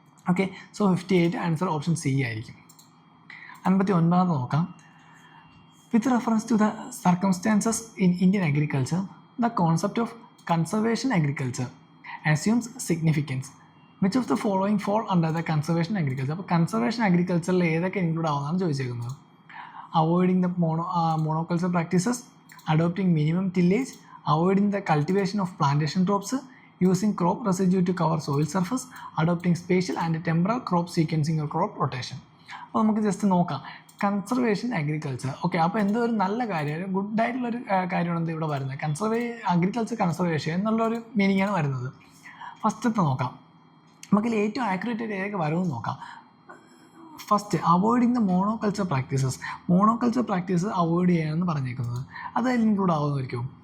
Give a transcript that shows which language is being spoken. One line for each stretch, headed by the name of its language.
Malayalam: Okay, so 58 answer option C ആയിരിക്കും. 59 നോക്കാം.
English: With reference to the circumstances in Indian agriculture, the concept of conservation agriculture assumes significance. Which of the following fall under the conservation agriculture.
Malayalam: അപ്പോൾ conservation അഗ്രികൾച്ചറിൽ ഏതൊക്കെ include ആവുന്നതാണ് ചോദിച്ചേക്കുന്നത്.
English: Avoiding the monoculture practices, adopting minimum tillage, avoiding the cultivation of plantation crops, using crop residue to cover soil surface, adopting spatial and temporal crop sequencing or crop rotation.
Malayalam: അപ്പോൾ നമുക്ക് just നോക്കാം conservation agriculture. Okay, അപ്പോൾ എന്തോ ഒരു നല്ല കാര്യം, ഒരു ഗുഡായിട്ടുള്ളൊരു കാര്യമാണ് എന്ത് ഇവിടെ വരുന്നത്. അഗ്രികൾച്ചർ കൺസർവേഷൻ എന്നുള്ളൊരു മീനിങ്ങാണ് വരുന്നത്. ഫസ്റ്റത്തെ നോക്കാം, നമുക്കിൽ ഏറ്റവും ആക്യുറേറ്റ് ആയിട്ട് ഏതൊക്കെ വരുമെന്ന് നോക്കാം. First
English: Avoiding the monoculture practices.
Malayalam: Monoculture practice avoid ചെയ്യാമെന്ന് പറഞ്ഞേക്കുന്നത് അത് അതിൽ ഇൻക്ലൂഡ് ആവുമായിരിക്കും.